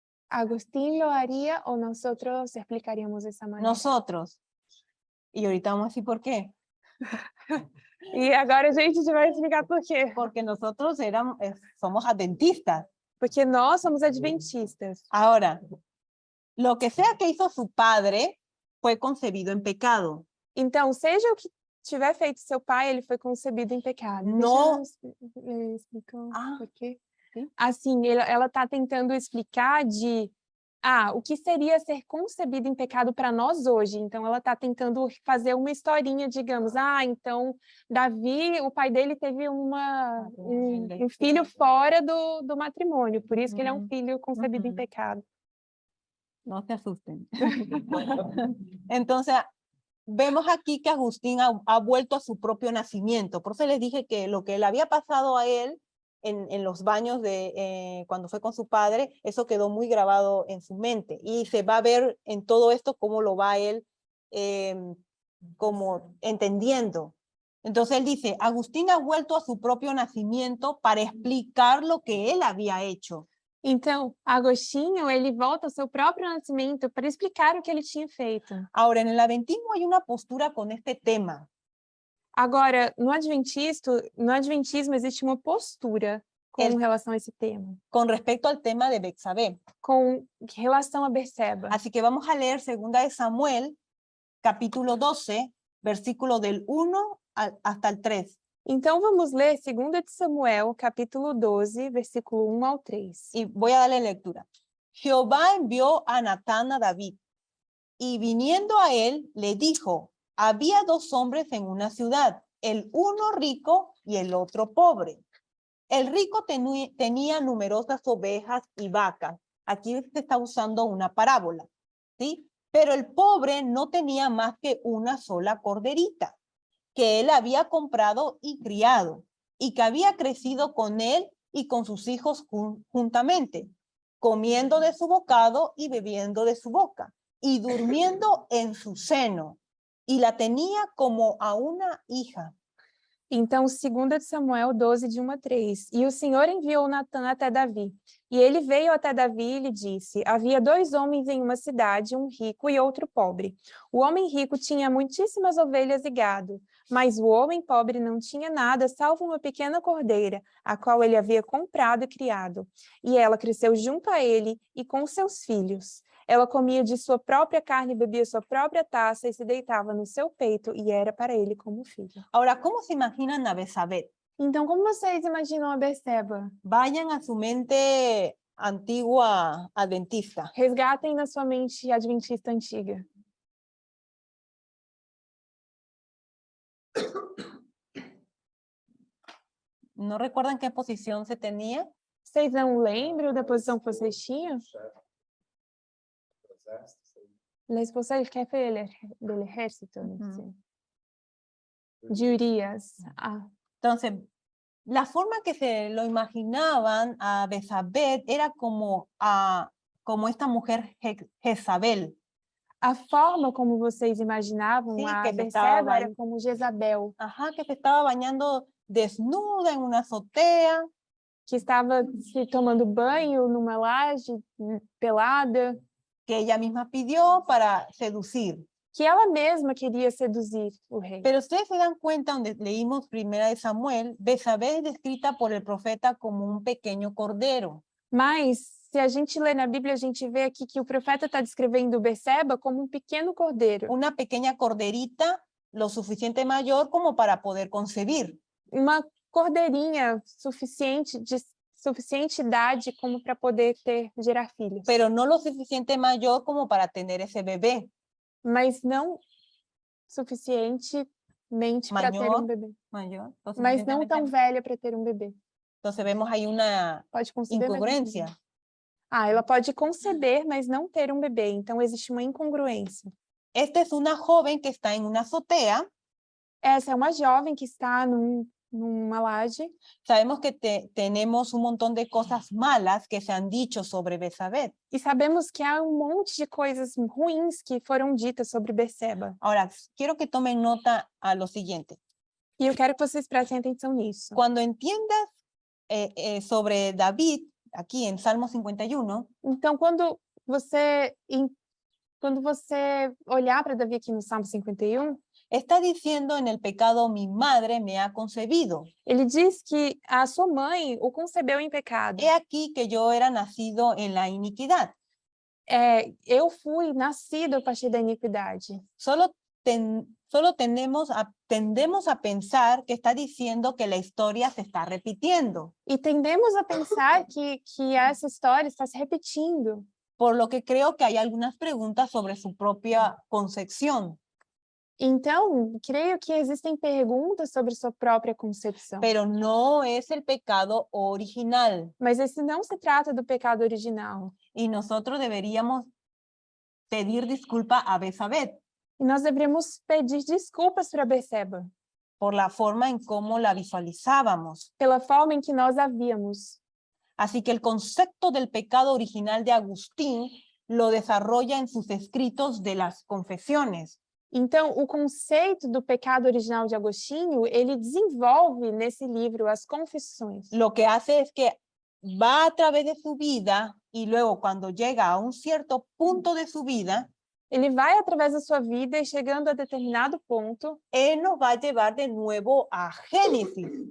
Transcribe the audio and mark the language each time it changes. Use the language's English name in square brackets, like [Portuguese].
[Spanish] Agustín lo haría o nosotros explicaríamos de esa manera. Nosotros. Y ahorita vamos a decir por qué. [Portuguese] E agora a gente vai explicar por quê. [Spanish] Porque nosotros somos adventistas. [Portuguese] Porque nós somos adventistas. [Spanish] Ahora, lo que sea que hizo su padre fue concebido en pecado. [Portuguese] Então, seja o que tiver feito seu pai, ele foi concebido em pecado. [Spanish] No. [Portuguese] Deixa eu explicar por quê. Sim. Assim, ela está tentando explicar o que seria ser concebido em pecado para nós hoje. Então, ela está tentando fazer uma historinha, digamos. Então, Davi, o pai dele teve um filho fora do matrimônio. Por isso que ele é um filho concebido em pecado. [Spanish] No se asusten. Entonces, vemos aquí que Agustín ha vuelto a su propio nacimiento. Por eso les dije que lo que le había pasado a él en los baños cuando fue con su padre, eso quedó muy grabado en su mente. Y se va a ver en todo esto cómo lo va él como entendiendo. Entonces él dice, Agustín ha vuelto a su propio nacimiento para explicar lo que él había hecho. [Portuguese] Então, Agostinho, ele volta ao seu próprio nascimento para explicar o que ele tinha feito. [Spanish] Ahora, en el adventismo hay una postura con este tema. [Portuguese] Agora, no adventismo existe uma postura com relação a esse tema. [Spanish] Con respecto al tema de Betsabé. [Portuguese] Com relação a Betseba. [Spanish] Así que vamos a leer 2 de Samuel, capítulo 12, versículo del 1 hasta el 3. [Portuguese] Então, vamos ler 2 de Samuel, capítulo 12, versículo 1 ao 3. [Spanish] Y voy a darle lectura. Jehová envió a Natán a David, y viniendo a él, le dijo, había dos hombres en una ciudad, el uno rico y el otro pobre. El rico tenía numerosas ovejas y vacas. Aquí se está usando una parábola, ¿sí? Pero el pobre no tenía más que una sola corderita, que él había comprado y criado, y que había crecido con él y con sus hijos juntamente, comiendo de su bocado y bebiendo de su boca, y durmiendo en su seno, y la tenía como a una hija. [Portuguese] Então, 2 de Samuel 12, de 1 a 3. E o Senhor enviou Natã até Davi. E ele veio até Davi e lhe disse, havia dois homens em uma cidade, um rico e outro pobre. O homem rico tinha muitíssimas ovelhas e gado, mas o homem pobre não tinha nada, salvo uma pequena cordeira, a qual ele havia comprado e criado. E ela cresceu junto a ele e com seus filhos. Ela comia de sua própria carne, bebia sua própria taça e se deitava no seu peito, e era para ele como filho. [Spanish] Ahora, ¿cómo se imaginan a Betsabé? [Portuguese] Então, como vocês imaginam a Betseba? [Spanish] Vayan a su mente antigua adventista. [Portuguese] Resgatem na sua mente adventista antiga. [Spanish] ¿No recuerdan qué posición se tenía? [Portuguese] Vocês não lembram da posição que vocês tinham? [Spanish] La esposa del jefe del ejército. Ujú. De Urias. Ah. Entonces, la forma que se lo imaginaban a Betsabé era como esta mujer Jezabel. [Portuguese] A forma como vocês imaginavam Sim, a que Betseba era como Jezabel, [Spanish] Ajá, que se estaba bañando desnuda en una azotea, [Portuguese] que estava se tomando banho numa laje pelada, [Spanish] que ella misma pidió para seducir. [Portuguese] que ela mesma queria seduzir o rei. [Spanish] Pero ustedes se dan cuenta, donde leímos primera de Samuel, Betsabé es descrita por el profeta como un pequeño cordero. [Portuguese] Mas, se a gente lê na Bíblia, a gente vê aqui que o profeta está descrevendo Betseba como um pequeno cordeiro. [Spanish] Una pequeña corderita lo suficiente mayor como para poder concebir. [Portuguese] Uma cordeirinha suficiente idade como para poder gerar filhos. [Spanish] Pero no lo suficiente mayor como para tener ese bebé. [Portuguese] Mas não suficientemente para ter um bebê. [Spanish] Mayor. [Portuguese] Mas não tão velha para ter um bebê. [Spanish] Entonces vemos ahí una [Portuguese] Pode conceber, [Spanish] incongruencia. [Portuguese] Ela pode conceber, mas não ter um bebê. Então, existe uma incongruência. [Spanish] Esta es una joven que está en una azotea. [Portuguese] Essa é uma jovem que está numa laje. [Spanish] Sabemos que tenemos un montón de cosas malas que se han dicho sobre Betsabé. [Portuguese] E sabemos que há um monte de coisas ruins que foram ditas sobre Betseba. [Spanish] Ahora, quiero que tomen nota a lo siguiente. [Portuguese] E eu quero que vocês prestem atenção nisso. [Spanish] Cuando entiendas sobre David, aquí en Salmo 51, [Portuguese] então, quando você olhar para Davi aqui no Salmo 51, [Spanish] está diciendo en el pecado mi madre me ha concebido. [Portuguese] ele diz que a sua mãe o concebeu em pecado. [Spanish] He aquí que yo era nacido en la iniquidad. [Portuguese] Eu fui nascido a partir da iniquidade. [Spanish] Solo tendemos a pensar que está diciendo que la historia se está repitiendo. [Portuguese] E tendemos a pensar que essa história está se repetindo. [Spanish] Por lo que creo que hay algunas preguntas sobre su propia concepción. [Portuguese] Então, creio que existem perguntas sobre sua própria concepção. [Spanish] Pero no es el pecado original. [Portuguese] Mas esse não se trata do pecado original. [Spanish] Y nosotros deberíamos pedir disculpa a Betsabé. [Portuguese] E nós deveríamos pedir desculpas para Betseba. [Spanish] Por la forma en cómo la visualizábamos. [Portuguese] Pela forma em que nós a víamos. [Spanish] Así que el concepto del pecado original de Agustín lo desarrolla en sus escritos de las confesiones. [Portuguese] Então, o conceito do pecado original de Agostinho, ele desenvolve nesse livro as confissões. [Spanish] Lo que hace es que va a través de su vida y luego cuando llega a un cierto punto de su vida, [Portuguese] ele vai através da sua vida e chegando a determinado ponto, [Spanish] él nos va a llevar de nuevo a Génesis.